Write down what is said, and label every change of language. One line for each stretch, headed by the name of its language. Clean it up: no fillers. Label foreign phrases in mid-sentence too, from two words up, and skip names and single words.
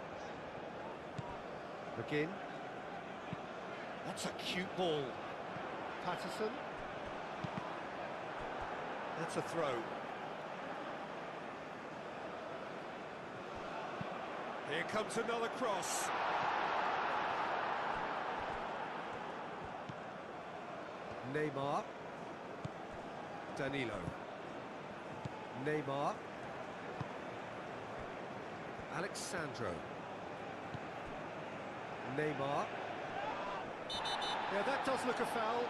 English: McGinn. That's a cute ball. Patterson. That's a throw. Here comes another cross. Neymar. Danilo. Neymar. Alexandro. Neymar. Yeah, that does look a foul.